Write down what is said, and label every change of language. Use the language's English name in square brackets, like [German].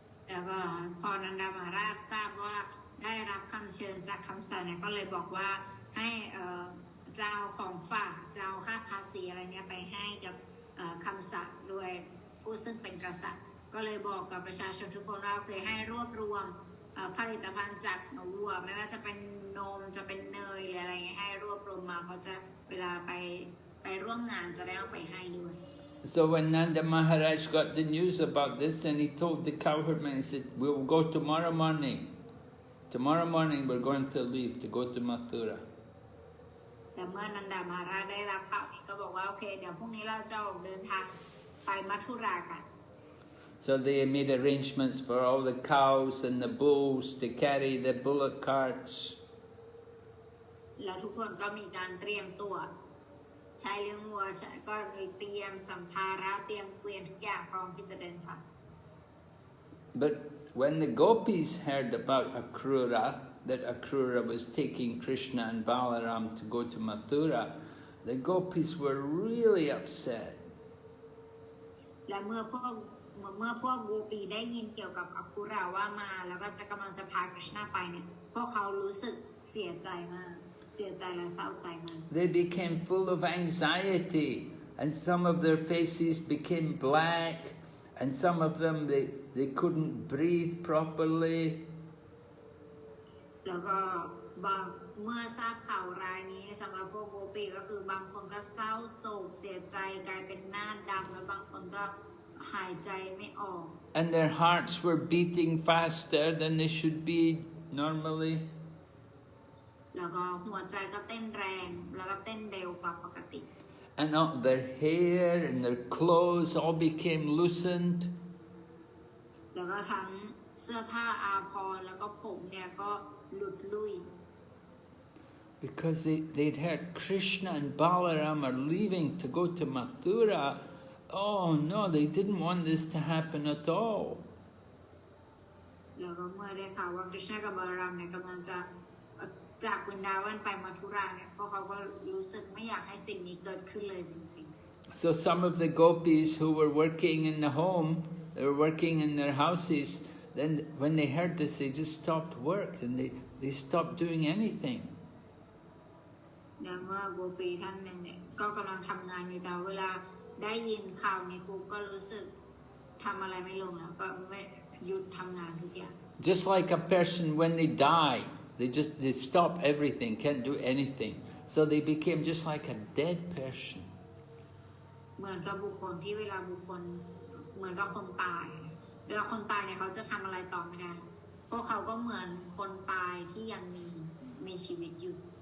[Thai] แล้วก็พอนันดามหาราชทราบว่าได้รับคำเชิญจากคำสั่งเนี่ยก็เลยบอกว่าให้เจ้าของฝากเจ้าค่าภาษีอะไรเนี่ยไปให้กับคำสั่งโดยผู้ซึ่งเป็นกษัตริย์ก็เลยบอกกับประชาชนทุกคนว่าเคยให้รวบรวมผลิตภัณฑ์จากวัวไม่ว่าจะเป็นนมจะเป็นเนยหรืออะไรเงี้ยให้รวบรวมมาเพราะจะเวลาไปร่วมงานจะได้เอาไปให้ด้วย [English] So when Nanda Maharaj got the news about this, then he told the cowherd man, he said, we'll go tomorrow morning. Tomorrow morning we're going to leave to go to Mathura. [Thai] แต่เมื่อนันดามหาราชได้รับข่าวนี้ก็บอกว่าโอเคเดี๋ยวพรุ่งนี้เราจะออกเดินทางไปมัทุรากัน [English] So they made arrangements for all the cows and the bulls to carry the bullock carts. [Thai] แล้วทุกคนก็มีการเตรียมตัวใช้เลี้ยงวัวก็เตรียมสัมภาระเตรียมเกวียนทุกอย่างพร้อมที่จะเดินทาง [English] But when the gopis heard about Akrūra, that Akrūra was taking Krishna and Balaram to go to Mathura, the gopis were really upset. [Thai] และเมื่อพวกโกปีได้ยินเกี่ยวกับอัคคุราว่ามาแล้วก็จะกำลังจะพาคริชนาไปเนี่ยพวกเขารู้สึกเสียใจมากเสียใจและเศร้าใจมาก [English] They became full of anxiety, and some of their faces became black, and some of them they couldn't breathe properly. [Thai] แล้วก็เมื่อทราบข่าวร้ายนี้สำหรับพวกโกปีก็คือบางคนก็เศร้าโศกเสียใจกลายเป็นหน้าดำแล้วบางคนก็หายใจไม่ออก [English] And their hearts were beating faster than they should be normally. [Thai] แล้วก็หัวใจก็เต้นแรงแล้วก็เต้นเร็วกว่าปกติ [English] And all their hair and their clothes all became loosened. [Thai] แล้วก็ทั้งเสื้อผ้าอาภรณ์แล้วก็ผมเนี่ยก็หลุดลุ่ย [English] Because they'd heard Krishna and Balaram are leaving to go to Mathura. Oh no, they didn't want this to happen at all. [Thai] แล้วก็เมื่อได้ข่าวว่าคริชนากับบาลารามเนี่ยกำลังจะจากวรินดาวันไปมัทุราเนี่ยพวกเขาก็รู้สึกไม่อยากให้สิ่งนี้เกิดขึ้นเลยจริงๆ [English] So some of the gopis who were working in the home, they were working in their houses, then when they heard this, they just stopped work and they stopped doing anything. [Thai] แล้วเมื่อโกปีท่านหนึ่งเนี่ยก็กำลังทำงานอยู่แต่เวลาได้ยินข่าวนี้ปุ๊บก็รู้สึกทำอะไรไม่ลงแล้วก็ไม่หยุดทำงานทุกอย่าง [English] Just like a person when they die, they stop everything, can't do anything. So they became just like a dead person. [Thai] เหมือนกับบุคคลที่เวลาบุคคลเหมือนกับคนตายเวลาคนตายเนี่ยเขาจะทำอะไรต่อไม่ได้พวกเขาก็เหมือนคนตายที่ยังมีชีวิตอยู่